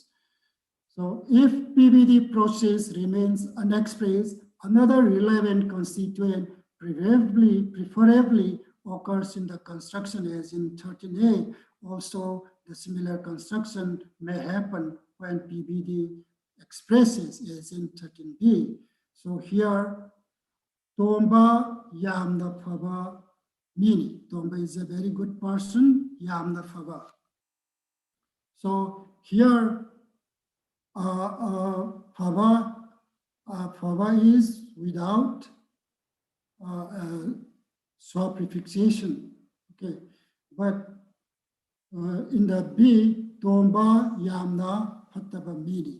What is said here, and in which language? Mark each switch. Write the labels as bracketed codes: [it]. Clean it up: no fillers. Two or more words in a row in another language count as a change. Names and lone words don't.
[en] So if PVD process remains unexpressed, another relevant constituent preferably occurs in the construction as in 13a. Also, the similar construction may happen when PVD expresses as in 13b. So here, [mni] Tomba yamna phaba mini. [en] Tomba is a very good person, [mni] yamna phaba. [en] So here, phaba is without swa prefixation. Okay, but in the B, [mni] Tomba yamna phataba mini.